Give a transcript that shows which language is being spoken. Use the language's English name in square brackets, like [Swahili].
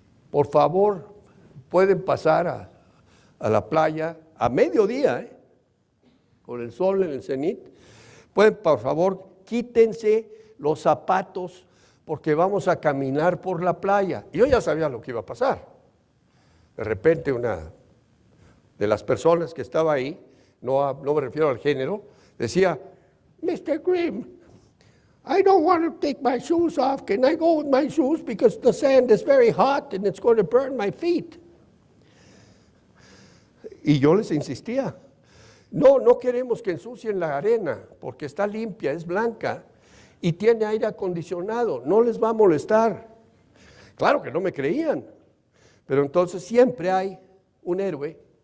[Spanish] por favor, pueden pasar a la playa a mediodía, con el sol en el cenit, pueden, por favor, quítense los zapatos porque vamos a caminar por la playa. Y yo ya sabía lo que iba a pasar. De repente una de las personas que estaba ahí, no me refiero al género, decía, Mr. [English] Grimm, I don't want to take my shoes off. Can I go with my shoes? Because the sand is very hot and it's going to burn my feet. [Spanish] Y yo les insistía, no queremos que ensucien la arena porque está limpia, es blanca y tiene aire acondicionado, no les va a molestar. Claro que no me creían, pero entonces siempre hay un héroe.